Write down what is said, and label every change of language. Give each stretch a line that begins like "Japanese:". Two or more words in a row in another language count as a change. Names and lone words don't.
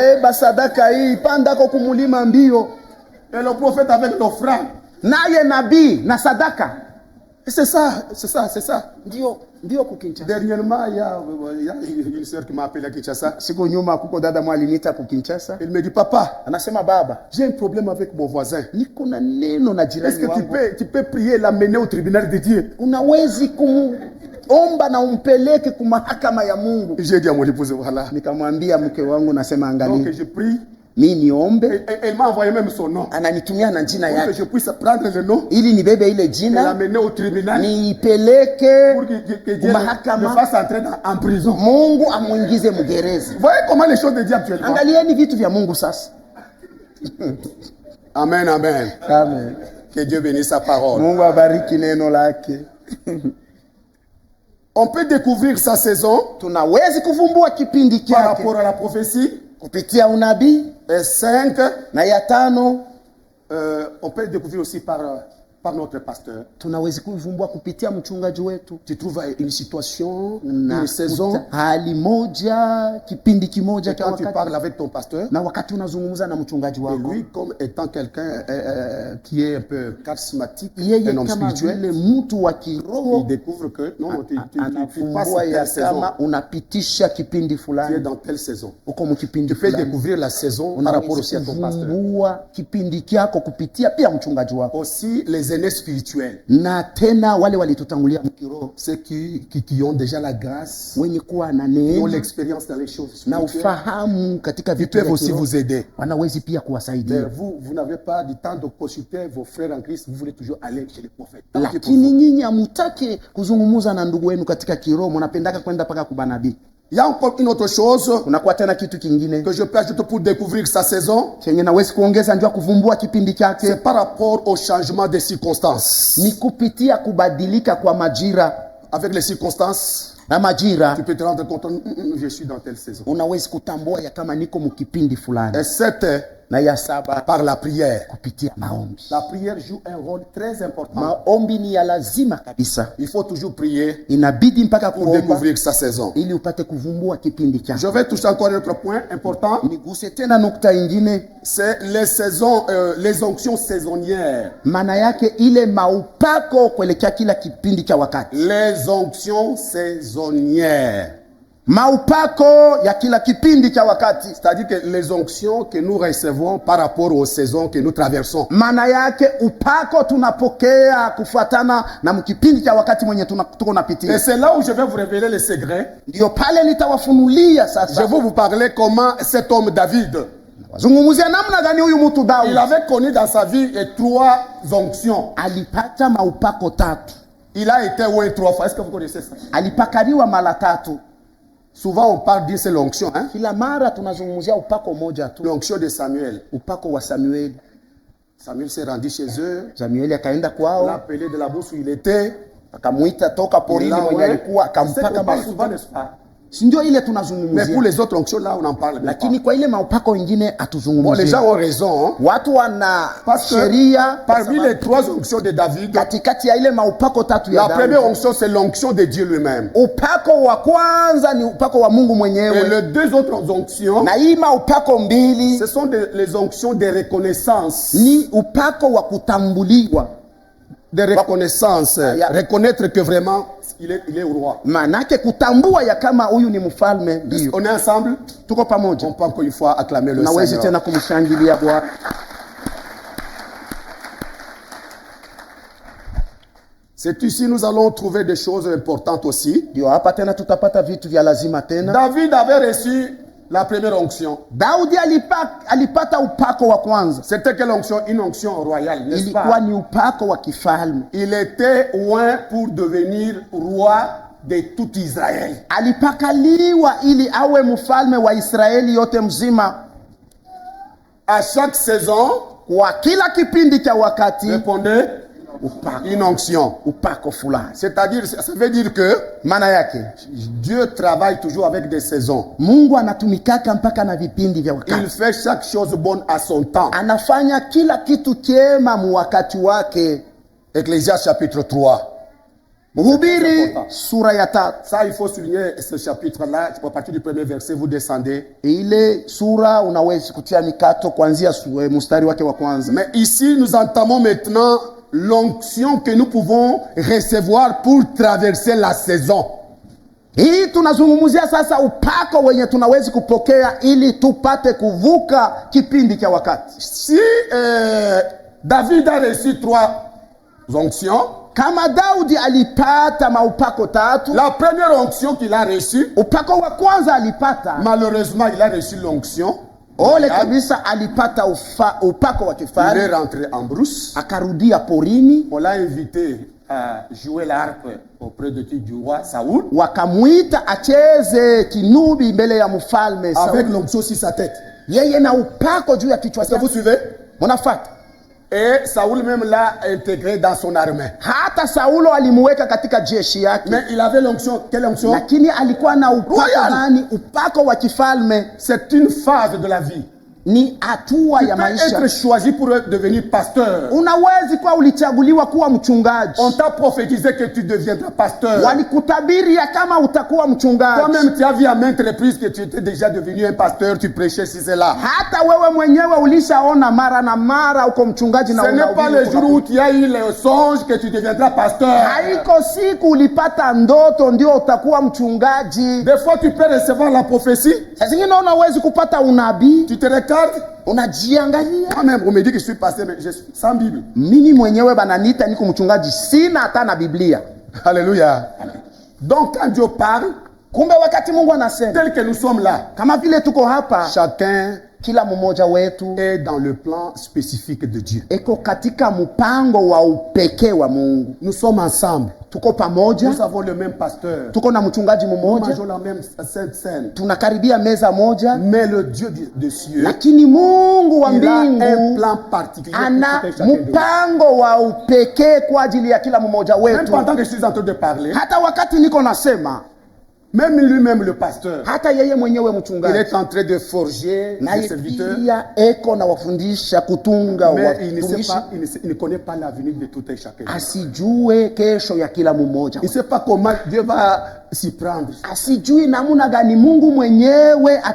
Swahili: Beba sadaka hii, panda kwa kumulima mbio.
French: Et le prophète avec l'offrande,
Swahili: Naye nabii na sadaka
French: C'est ça, c'est ça, c'est ça.
Swahili: Ndio kukinchasa.
French: Dernièrement, il y a une sœur qui m'a appelé à Kinshasa.
Swahili: Siku nyuma kuko dada mwalinita kukinchasa.
French: Elle me dit, papa,
Swahili: Anasema baba,
French: j'ai un problème avec mon voisin.
Swahili: niko na neno na
French: Est-ce
Swahili: jirani
French: que
Swahili: wangu.
French: tu peux prier et l'amener au tribunal de Dieu?
Swahili: Unawezi kuomba na umpeleke kwa mahakama ya Mungu.
French: J'ai dit à mon épouse, voilà.
Swahili: Nikamwambia mke wangu, nasema
French: Donc
Swahili: angalia,
French: je prie.
Swahili: mimi niombe,
French: Elle m'a envoyé même son nom.
Swahili: ananitumia na jina
French: Pour que
Swahili: yake
French: je puisse prendre le nom
Swahili: ili nibebe ile
French: et
Swahili: jina
French: l'amener au tribunal
Swahili: niipeleke
French: pour que Dieu
Swahili: Mahakama.
French: le fasse entrer en prison.
Swahili: Mungu amuingize mgereza.
French: Vous voyez comment les choses de Dieu actuellement?
Swahili: Angalieni vitu vya Mungu sasa.
French: Amen, amen. Amen. Que Dieu bénisse sa parole.
Swahili: Mungu abariki neno lake.
French: On peut découvrir sa saison
Swahili: Tunawezi kuvumbua kipindi
French: par
Swahili: chake
French: rapport à la prophétie.
Swahili: kupitia unabii,
French: Et 5,
Swahili: na ya tano
French: on peut découvrir aussi par notre pasteur.
Swahili: tunawezi kuvumbua kupitia mchungaji wetu.
French: Tu trouves une situation,
Swahili: Na
French: une saison.
Swahili: hali moja, kipindi kimoja
French: Et
Swahili: cha
French: quand tu
Swahili: wakati,
French: parles avec ton pasteur,
Swahili: na wakati unazungumza na mchungaji
French: et
Swahili: wako,
French: lui, comme étant quelqu'un qui est un peu charismatique,
Swahili: yeye
French: un homme
Swahili: kama
French: spirituel,
Swahili: vile mtu wa
French: il
Swahili: kiroho
French: découvre que non, tu passes
Swahili: anafumbua ya
French: telle saison,
Swahili: kama unapitisha kipindi
French: tu es
Swahili: fulani
French: dans telle saison.
Swahili: uko mkipindi
French: Tu peux
Swahili: fulani.
French: découvrir la saison par rapport aussi à ton pasteur.
Swahili: Kuvumbua kipindi kyako kupitia pia mchungaji wako.
French: Aussi les aînés spirituels,
Swahili: Na tena wale walitutangulia mkiroho,
French: ceux qui ont déjà la grâce,
Swahili: wenye kuwa na
French: qui ont
Swahili: neema
French: l'expérience dans les choses
Swahili: na
French: spirituelles,
Swahili: ufahamu katika
French: ils
Swahili: vitu
French: peuvent
Swahili: vya
French: aussi
Swahili: kiroho,
French: vous aider.
Swahili: wanawezi pia
French: Mais
Swahili: kuwasaidia.
French: vous n'avez pas du temps de consulter vos frères en Christ, vous voulez toujours aller chez les prophètes. Tant pis pour
Swahili: Lakini
French: vous.
Swahili: nyinyi hamutaki kuzungumza na ndugu wenu katika kiroho, mnapendaka kwenda paka kubanabii.
French: Il y a encore une autre chose
Swahili: Kunakuwa tena kitu kingine
French: que je peux ajouter pour découvrir sa saison,
Swahili: chenye nawezi kuongeza njua kuvumbua kipindi chake,
French: c'est par rapport au changement des circonstances.
Swahili: ni kupitia kubadilika kwa majira
French: Avec les circonstances,
Swahili: na majira.
French: tu peux te rendre compte, je suis dans telle saison.
Swahili: Unawezi kutambua ya kama niko mkipindi fulani.
French: Et 7,
Swahili: Na ya saba,
French: par la prière.
Swahili: kupitia maombi.
French: La prière joue un rôle très important.
Swahili: Maombi ni ya lazima kabisa,
French: Il faut toujours prier
Swahili: inabidi mpaka
French: pour
Swahili: kuomba
French: découvrir sa saison.
Swahili: ili upate kuvumbua kipindi
French: Je
Swahili: chako.
French: vais toucher encore un autre point important.
Swahili: Niguse tena nukta ingine,
French: C'est les saisons, les onctions saisonnières.
Swahili: maana yake ile maupako kuelekea kila kipindi cha wakati.
French: Les onctions saisonnières.
Swahili: Maupako ya kila kipindi cha wakati,
French: C'est-à-dire que les onctions que nous recevons par rapport aux saisons que nous traversons.
Swahili: maana yake upako tunapokea kufuatana na mkipindi cha wakati mwenye tuko
French: Et
Swahili: napitia.
French: c'est là où je vais vous révéler les secrets.
Swahili: Ndio pale nitawafunulia
French: Je
Swahili: sasa,
French: vais vous parler comment cet homme David,
Swahili: wazungumzia namna gani huyu mtu
French: il
Swahili: Daudi
French: avait connu dans sa vie 3 onctions.
Swahili: alipata maupako tatu,
French: Il a été oint 3 fois. Est-ce que vous connaissez ça?
Swahili: alipakaliwa mara tatu.
French: Souvent on parle d'une seule onction, hein?
Swahili: Kila mara tunazungumzia upako moja tu,
French: L'onction de Samuel.
Swahili: upako wa Samueli.
French: Samuel s'est rendu chez eux.
Swahili: Samueli akaenda
French: L'a
Swahili: kwao,
French: appelé de la bourse où il était.
Swahili: akamuita toka porini
French: Là,
Swahili: mwenye
French: ouais.
Swahili: alikuwa,
French: C'est qu'on
Swahili: akampaka
French: parle souvent,
Swahili: mafuta.
French: n'est-ce pas?
Swahili: Si ndio ile
French: Mais pour
Swahili: tunazungumzia,
French: les autres onctions, là, on n'en parle même pas.
Swahili: lakini kwa ile maupako wengine
French: Bon, les
Swahili: hatuzungumzie.
French: gens ont raison, hein?
Swahili: Watu wana
French: Parce que
Swahili: sheria
French: parmi les 3 onctions de David,
Swahili: katikati ya ile maupako tatu ya
French: la
Swahili: Daudi.
French: première onction, c'est l'onction de Dieu lui-même.
Swahili: Upako wa kwanza ni upako wa Mungu
French: Et
Swahili: mwenyewe,
French: les 2 autres onctions,
Swahili: na hii maupako mbili
French: ce sont les onctions de reconnaissance.
Swahili: ni upako wa kutambuliwa.
French: De reconnaissance.
Swahili: ya-
French: Reconnaître que vraiment, il est au roi.
Swahili: Maanake kutambua ya kama huyu ni mfalme. Ndio
French: On est ensemble.
Swahili: tuko pamoja,
French: On peut encore une fois acclamer le
Swahili: nawezi
French: Seigneur.
Swahili: tena kumshangilia Bwana.
French: C'est ici nous allons trouver des choses importantes aussi.
Swahili: Ndio hapa tena tutapata vitu vya lazima tena.
French: David avait reçu la première onction.
Swahili: Daudi alipata upako wa kwanza,
French: C'était quelle onction? Une onction royale, n'est-ce
Swahili: ilikuwa
French: pas?
Swahili: ni upako wa kifalme.
French: Il était oint pour devenir roi de tout Israël.
Swahili: Alipakaliwa ili awe mfalme wa Israeli yote mzima.
French: À chaque saison,
Swahili: Kwa kila kipindi cha wakati
French: répondez
Swahili: upako,
French: une onction.
Swahili: upako fulani.
French: C'est-à-dire, ça veut dire que
Swahili: Maana yake
French: Dieu travaille toujours avec des saisons.
Swahili: Mungu anatumikaka mpaka na vipindi vya
French: Il
Swahili: wakati.
French: fait chaque chose bonne à son temps.
Swahili: Anafanya kila kitu chema mu wakati wake.
French: Ecclésiaste chapitre 3.
Swahili: Mhubiri sura ya 3.
French: Ça, il faut souligner ce chapitre-là. À partir du premier verset, vous descendez.
Swahili: Ile sura unaweza kutia mikato kuanzia mstari wake wa kwanza.
French: Mais ici, nous entamons maintenant l'onction que nous pouvons recevoir pour traverser la saison.
Swahili: Hii tunazungumzia sasa upako wenye tunawezi kupokea ili tupate kuvuka kipindi cha wakati.
French: Si David a reçu 3 onctions,
Swahili: Kama Daudi alipata maupako 3,
French: la première onction qu'il a reçue,
Swahili: upako wa kwanza alipata,
French: malheureusement, il a reçu l'onction.
Swahili: ole kabisa alipata upako wa
French: Il est
Swahili: kifalme,
French: rentré en brousse.
Swahili: akarudia porini,
French: On l'a invité à jouer l'harpe auprès du roi Saoul,
Swahili: wakamwita acheze kinubi mbele ya mfalme
French: avec
Swahili: Sauli.
French: l'onction sur sa tête.
Swahili: Yeye na upako juu ya kichwa
French: Est-ce que vous
Swahili: chake.
French: suivez?
Swahili: Mnafuata?
French: Et Saoul même l'a intégré dans son armée.
Swahili: Hata Saulo alimuweka katika jeshi yake,
French: Mais il avait l'onction. Quelle onction? lakini alikuwa na upako Royal.
Swahili: gani? Upako wa kifalme.
French: C'est une phase de la vie.
Swahili: Ni hatua
French: Tu
Swahili: ya
French: peux
Swahili: maisha.
French: être choisi pour devenir pasteur.
Swahili: Unawezi kuwa ulichaguliwa kuwa mchungaji,
French: On t'a prophétisé que tu deviendras pasteur.
Swahili: walikutabiria kama utakuwa mchungaji.
French: Toi-même, tu as vu à maintes reprises que tu étais déjà devenu un pasteur, tu prêchais si c'est là.
Swahili: Hata wewe mwenyewe ulishaona mara na mara uko mchungaji na
French: Ce n'est pas
Swahili: unahubiri
French: le jour où tu as eu le songe que tu deviendras pasteur.
Swahili: haiko siku ulipata ndoto ndio utakuwa mchungaji.
French: Des fois, tu peux recevoir la prophétie.
Swahili: Saa zingine unawezi kupata unabii,
French: Tu te regardes.
Swahili: unajiangalia.
French: Moi-même, on me dit que je suis pasteur, mais je suis sans Bible.
Swahili: Mimi mwenyewe bananiita niko mchungaji, sina hata na Biblia.
French: Alléluia. Donc, quand Dieu parle,
Swahili: Kumbe wakati Mungu anasema,
French: tel que nous sommes là,
Swahili: kama vile tuko hapa,
French: chacun
Swahili: kila mmoja wetu
French: est dans le plan spécifique de Dieu.
Swahili: eko katika mpango wa upekee wa Mungu.
French: Nous sommes ensemble.
Swahili: Tuko pamoja,
French: Nous avons le même pasteur.
Swahili: tuko na mchungaji
French: Nous
Swahili: mmoja,
French: mangeons la même sainte scène.
Swahili: tunakaribia meza moja,
French: Mais le Dieu des cieux,
Swahili: lakini Mungu wa
French: il a un
Swahili: mbingu
French: plan particulier pour
Swahili: ana
French: chacun de nous.
Swahili: mpango wa upekee kwa ajili ya kila mmoja
French: Même
Swahili: wetu.
French: pendant que je suis en train de parler,
Swahili: Hata wakati niko nasema,
French: même lui-même, le pasteur,
Swahili: hata yeye mwenyewe
French: il
Swahili: mchungaji
French: est en train de forger des
Swahili: naye
French: serviteurs,
Swahili: pia eko na wafundisha kutunga
French: mais il ne, sait
Swahili: watumishi,
French: pas, il ne connaît pas l'avenir de tout un chacun.
Swahili: asijue kesho ya kila mmoja,
French: Il ne sait pas comment Dieu va s'y prendre.
Swahili: asijui namna gani Mungu mwenyewe
French: C'est dans le